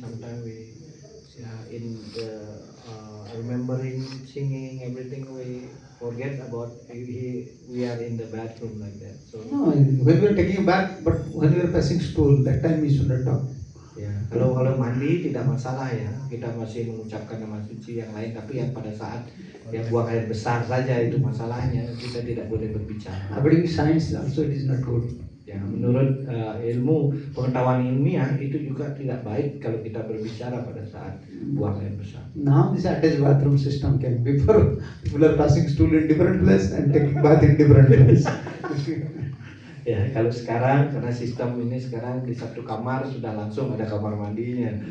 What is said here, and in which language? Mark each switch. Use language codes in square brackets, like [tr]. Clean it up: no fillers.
[en] Sometimes we in the remembering, singing, everything we forget about. We are in the bathroom like that. So no, when we are taking a bath, but when we are passing stool, that time we should not talk. [id] Ya, kalau mandi tidak masalah ya, kita masih mengucapkan nama suci yang lain, tapi yang pada saat buang air besar saja itu masalahnya, kita tidak boleh berbicara. [en] According to science also it is not good. [id] Ya, menurut ilmu pengetahuan ilmiah itu juga tidak baik kalau kita berbicara pada saat buang air besar. [en] Now this attached bathroom system came. Before people are passing stool in different place and taking bath in different place. [id] Ya, kalau sekarang karena sistem ini sekarang di satu kamar sudah langsung ada kamar mandinya.